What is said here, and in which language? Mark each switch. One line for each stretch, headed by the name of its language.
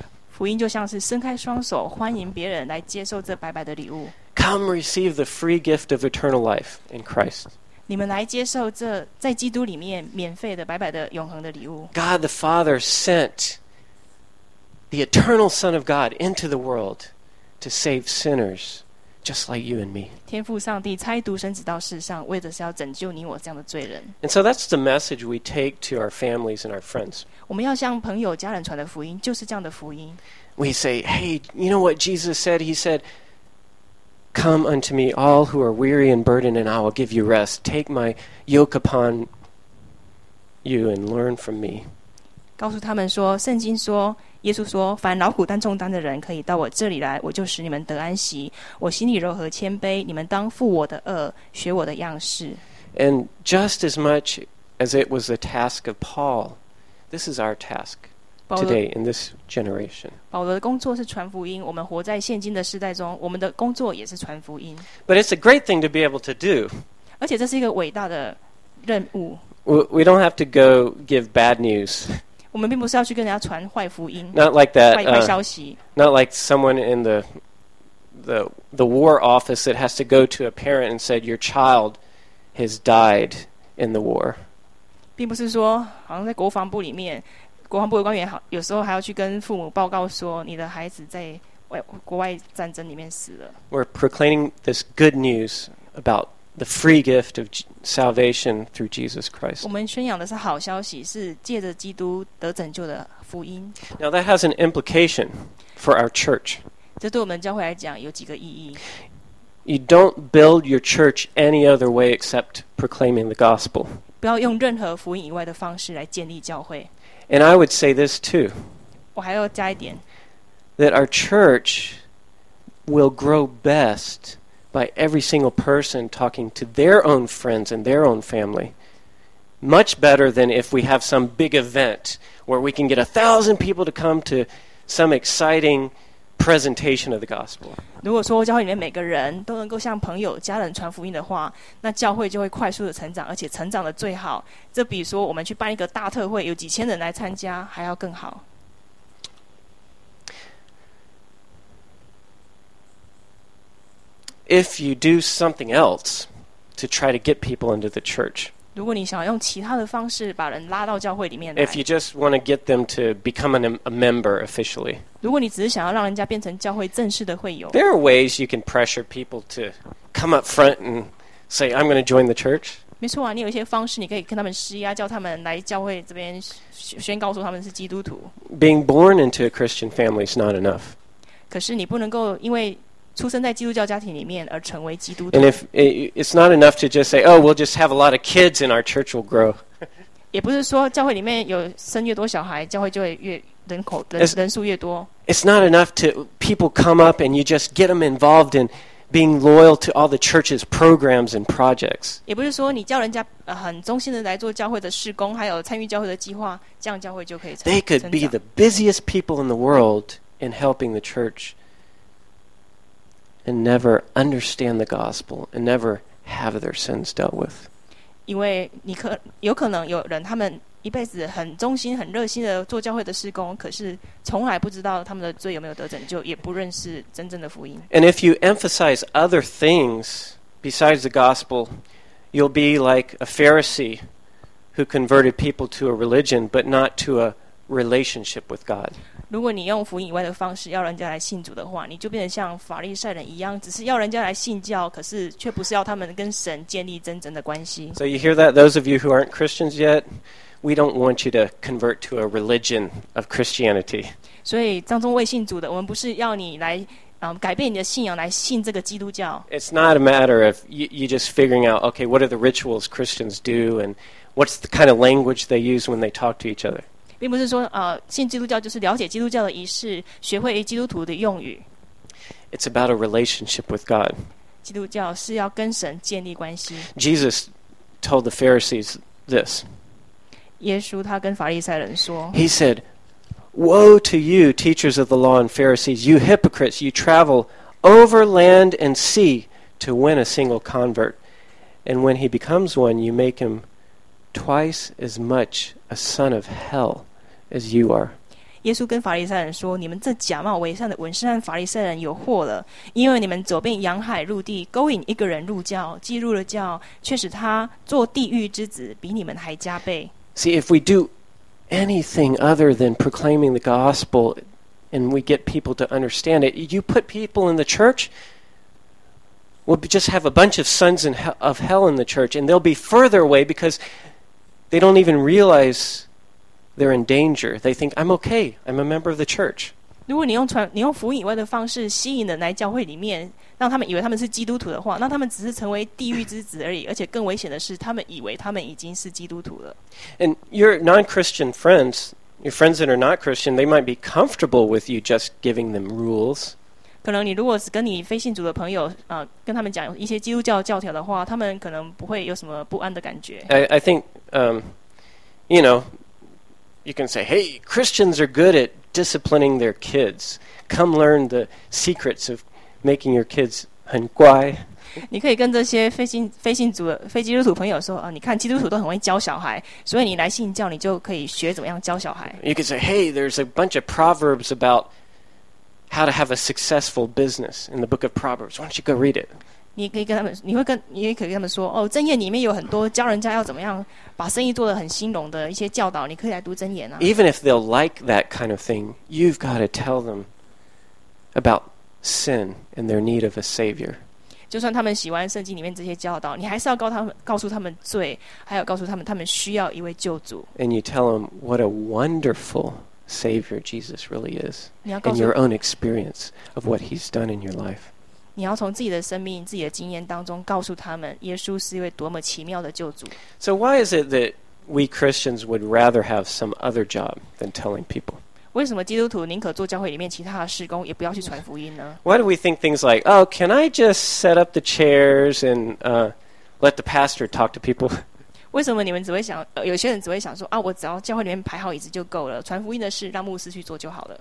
Chinese: 福音就像是伸开双手欢迎别人来接受这白白的礼物。
English: Come receive the free gift of eternal life in Christ.
Chinese: 你们来接受这在基督里面免费的白白的永恒的礼物。
English: God the Father sent the eternal Son of God into the world to save sinners just like you and me.
Chinese: 天父上帝差独生子到世上，为的是要拯救你我这样的罪人。
English: And so that's the message we take to our families and our friends.
Chinese: 我们要向朋友家人传的福音就是这样的福音。
English: We say, hey, you know what Jesus said? He said, come unto me all who are weary and burdened and I will give you rest. Take my yoke upon you and learn from me.
Chinese: 告诉他们说，圣经说，耶稣说，凡劳苦担重担的人可以到我这里来，我就使你们得安息。我心里柔和谦卑，你们当负我的轭，学我的样式。
English: And just as much as it was the task of PaulThis is our task today in this generation.
Chinese: 保罗的工作是传福音，我们活在现今的世代中，我们的工作也是传福音。
English: But it's a great thing to be able to do.
Chinese: 而且这是一个伟大的任务。
English: We don't have to go give bad news.
Chinese: 我们并不是要去跟人家传坏福音。
English: Not like that.
Chinese: 坏消息。
English: Not like someone in the war office that has to go to a parent and said, your child has died in the war.
Chinese: 并不是说好像在国防部里面国防部的官员好有时候还要去跟父母报告说你的孩子在国外战争里面死了。
English: We're proclaiming this good news about the free gift of salvation through Jesus Christ.
Chinese: 我们宣扬的是好消息，是借着基督得拯救的福音。
English: Now that has an implication for our church.
Chinese: 这对我们教会来讲有几个意义。
English: You don't build your church any other way except proclaiming the gospel.
Chinese: 不要用任何福音以外的方式来建立教会。
English: And I would say this too.
Chinese: 我还要加一点。
English: That our church will grow best by every single person talking to their own friends and their own family. Much better than if we have some big event where we can get 1,000 people to come to some exciting presentation of the gospel.
Chinese: 如果说教会里面每个人都能够向朋友家人传福音的话，那教会就会快速的成长，而且成长的最好，这比说我们去办一个大特会有几千人来参加还要更好。
English: If you do something else to try to get people into the church,
Chinese: 如果你想用其他的方式把人拉到教会里面来，
English: If you just want to get them to become a member officially,
Chinese: 如果你只是想要让人家变成教会正式的会友，
English: There are ways you can pressure people to come up front and say, I'm going to join the church.
Chinese: 没错啊，你有一些方式你可以跟他们施压，叫他们来教会这边宣告说他们是基督徒。
English: Being born into a Christian family is not enough.
Chinese: 可是你不能够因为出生在基督教家庭里面而成为基督徒。
English: And if it's not enough to just say, oh, we'll just have a lot of kids and our church will grow.
Chinese: 也不是说教会里面有生越多小孩，教会就会越人口人数越多。
English: It's not enough to people come up and you just get them involved in being loyal to all the church's programs and projects.
Chinese: 也不是说你叫人家很忠心的来做教会的事工，还有参与教会的计划，这样教会就可以成长。
English: They could be the busiest people in the world in helping the church. And never understand the gospel, and never have their sins dealt with.
Chinese: 因为你可有可能有人，他们一辈子很忠心、很热心的做教会的事工，可是从来不知道他们的罪有没有得拯救，也不认识真正的福音。
English: And if you emphasize other things besides the gospel, you'll be like a Pharisee who converted people to a religion, but not to a relationship with God.
Chinese: 如果你用福音以外的方式要人家来信主的话，你就变成像法利赛人一样，只是要人家来信教，可是却不是要他们跟神建立真正的关系。
English: So you hear that? Those of you who aren't Christians yet, we don't want you to convert to a religion of Christianity.
Chinese: 所以当中未信主的，我们不是要你来改变你的信仰来信这个基督教。
English: It's not a matter of you just figuring out, okay, what are the rituals Christians do, and what's the kind of language they use when they talk to each other.
Chinese: 并不是说信基督教就是了解基督教的仪式，学会基督徒的用语。
English: It's about a relationship with God.
Chinese: 基督教是要跟神建立关系。
English: Jesus told the Pharisees this.
Chinese: 耶稣他跟法利赛人说
English: ，He said, "Woe to you, teachers of the law and Pharisees, you hypocrites! You travel over land and sea to win a single convert, and when he becomes one, you make him." Twice as much a son of hell as you are.
Chinese: 耶稣跟法利赛人说：“你们这假冒伪善的文士和法利赛人有祸了，因为你们走遍洋海陆地，勾引一个人入教，既入了教，却使他做地狱之子，比你们还加倍。”
English: See, if we do anything other than proclaiming the gospel, and we get people to understand it, you put people in the church. We'll just have a bunch of sons of hell in the church, and they'll be further away because they don't even realize they're in danger. They think, I'm okay, I'm a member of the church.
Chinese: 如果你用福音以外的方式吸引人来教会里面，让他们以为他们是基督徒的话，那他们只是成为地狱之子而已，而且更危险的是，他们以为他们已经是基督徒了。
English: And your non-Christian friends, your friends that are not Christian, they might be comfortable with you just giving them rules.
Chinese: 可能你如果是跟你非信主的朋友跟他们讲一些基督教教条的话，他们可能不会有什么不安的感觉。
English: I think, you know, you can say, hey, Christians are good at disciplining their kids. Come learn the secrets of making your kids
Chinese: 很乖。你可以跟这些非基督徒朋友说，你看基督徒都很会教小孩，所以你来信教，你就可以学怎么样教小孩。
English: You can say, hey, there's a bunch of proverbs about. How to have a successful business in the book of Proverbs. Why don't you go read it?
Chinese: 你可以跟他们，你也可以跟他们说，哦，箴言里面有很多教人家要怎么样把生意做得很兴隆的一些教导，你可以来读箴言啊。
English: Even if they'll like that kind of thing, you've got to tell them about sin and their need of a savior.
Chinese: 就算他们喜欢圣经里面这些教导，你还是要告诉他们罪，还有告诉他们需要一位救主。
English: And you tell them what a wonderful. Savior Jesus really is in your own experience of what he's done in your life.
Chinese: 你要从自己的生命、自己的经验当中告诉他们，耶稣是一位多么奇妙的救主。
English: So why is it that we Christians would rather have some other job than telling people?
Chinese: 为什么基督徒宁可做教会里面其他的事工，也不要去传福音呢？
English: Why do we think things like, oh, can I just set up the chairs and let the pastor talk to people?
Chinese: 为什么你们只会想有些人只会想说我只要教会里面排好椅子就够了，传福音的事让牧师去做就好了。